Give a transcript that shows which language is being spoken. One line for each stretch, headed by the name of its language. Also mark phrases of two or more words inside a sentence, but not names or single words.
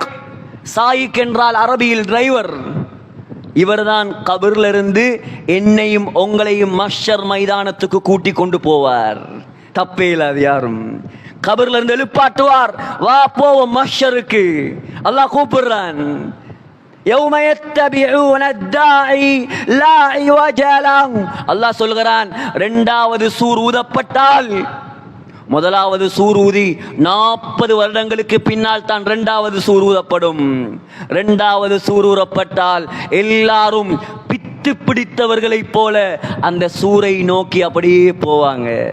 Tamil: சாயிக் என்றால் அரபியில் டிரைவர். இவர்தான் கபர்ல இருந்து என்னையும் உங்களையும் மஹ்ஷர் மைதானத்துக்கு கூட்டி கொண்டு போவார். தப்பே இல்லாது யாரும். கபர்ல இருந்து எழுப்பாட்டுவார். வா போவோம் மஹ்ஷருக்கு. அல்லாஹ் கூப்பிடுறான்.
Arabic: يوم يتبعون الداعي لا عوج له.
Tamil: அல்லாஹ் சொல்கிறான், 2வது சூர் ஊதப்பட்டால், முதலாவது சூர் ஊதி 40 வருடங்களுக்கு பின்னால் தான் 2வது சூர் ஊதப்படும். 2வது சூர் ஊதப்பட்டால் எல்லாரும் பித்து பிடித்தவர்களைப் போல அந்த சூரை நோக்கி அப்படியே போவாங்க.